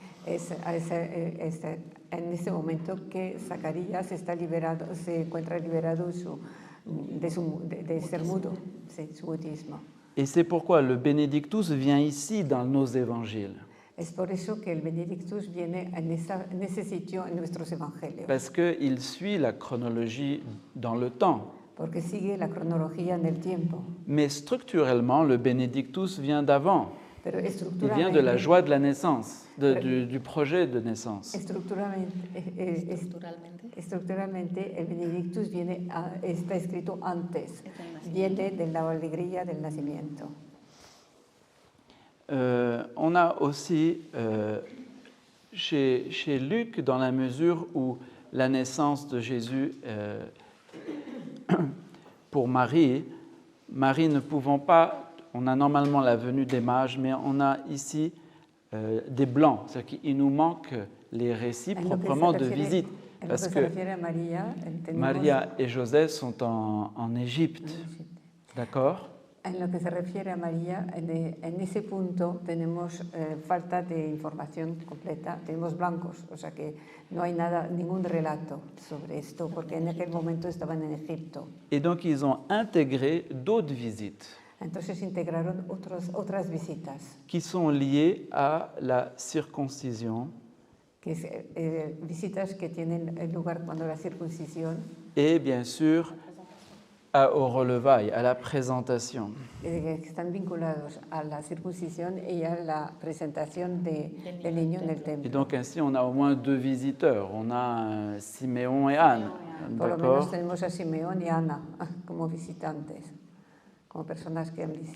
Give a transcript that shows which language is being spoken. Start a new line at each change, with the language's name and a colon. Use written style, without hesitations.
Spanish: En ese momento que Zacarías se encuentra liberado de ser mudo, su mutismo.
French: Et c'est pourquoi le Benedictus vient ici dans nos évangiles.
Spanish: Es por eso que el Benedictus viene en ese sitio en nuestros evangelios.
French: Parce qu'il suit la chronologie dans le temps.
Spanish: Porque sigue la cronología en el tiempo.
French: Mais structurellement, le Benedictus vient d'avant.
Spanish: Pero
French: il vient de la joie de la naissance, du projet de naissance.
Spanish: Estructuralmente, el Benedictus está escrito antes, viene de la alegría del nacimiento.
French: On a aussi chez Luc, dans la mesure où la naissance de Jésus pour Marie ne pouvant pas. On a normalement la venue des mages, mais on a ici des blancs. C'est-à-dire qu'il nous manque les récits proprement de visite. Parce que Maria et Joseph sont en Égypte. D'accord?
Spanish: En lo que se refiere a María, en ese punto tenemos falta de información completa, tenemos blancos, o sea que no hay ningún relato sobre esto, porque en aquel momento estaban en Egipto.
French: Et donc ils ont intégré d'autres visites.
Spanish: Entonces integraron otras visitas.
French: Qui sont liées à la circoncision.
Spanish: Que es, visitas que tienen lugar cuando la circuncisión.
French: Et bien sûr, au relevail, à la présentation.
Spanish: que están vinculados a la circuncisión y a la presentación del niño en el
French: Et
Spanish: templo.
French: donc ainsi, on a au moins deux visiteurs. On a Siméon et Anne,
Spanish: Por lo
French: d'accord,
Spanish: menos tenemos a Simeón y Ana como visitantes, como personas que han visitado.